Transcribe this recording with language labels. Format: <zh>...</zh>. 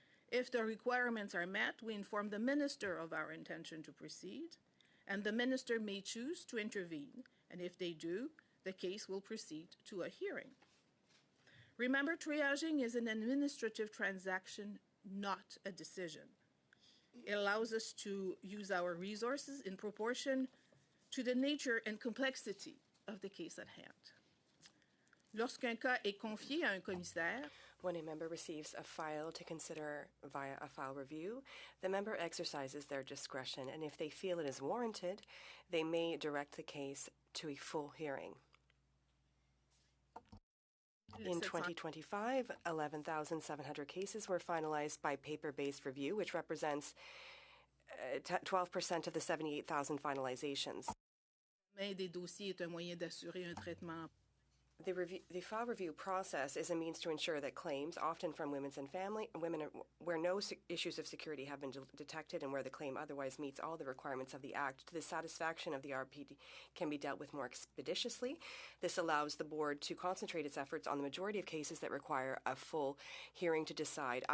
<en>If the requirements are met, we inform the minister of our intention to proceed, and the minister may choose to intervene, and if they do, the case will proceed to a hearing. Remember, triaging is an administrative transaction, not a decision. It allows us to use our resources in proportion to the nature and complexity of the case at hand.</en> <fr>Lorsqu'un cas est confié à un commissaire,</fr> <en>when a member receives a file to consider via a file review, the member exercises their discretion, and if they feel it is warranted, they may direct the case to a full hearing. In 2025, 11,700 cases were finalized by paper-based review, which represents 12% of the 78,000 finalizations.</en> <fr>Des dossiers est un moyen d'assurer un traitement.</fr> <en>The file review process is a means to ensure that claims, often from women where no issues of security have been detected and where the claim otherwise meets all the requirements of the Act, to the satisfaction of the RPD, can be dealt with more expeditiously. This allows the board to concentrate its efforts on the majority of cases that require a full hearing to decide.</en>